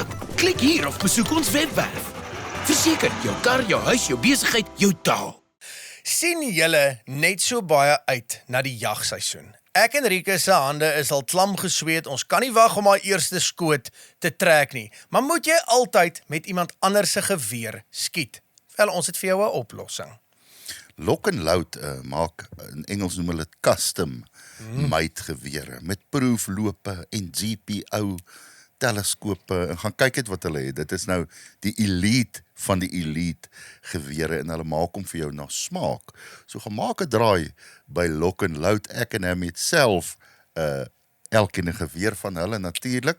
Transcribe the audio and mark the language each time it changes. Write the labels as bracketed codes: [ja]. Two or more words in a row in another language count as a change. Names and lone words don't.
[af] Klik hier of besoek ons webwerf. Verseker jou kar, jou huis, jou besigheid, jou taal. Sien julle net so baie uit na die jagseisoen? Ek en Rieke se hande is al klam gesweet. Ons kan nie wag om haar eerste skoot te trek nie. Maar moet jy altyd met iemand anders se geweer skiet? Wel, ons het vir jou 'n oplossing. Lock and Load maak, in Engels noem hulle dit [en] custom made [af] gewere met proeflope en GPO teleskope en gaan kyk het wat hulle het. Dit is nou die elite van die elite gewere en hulle maak hom vir jou na smaak. So gaan maak 'n draai by Lock and Load. Ek en hom het self elkeen 'n geweer van hulle natuurlik.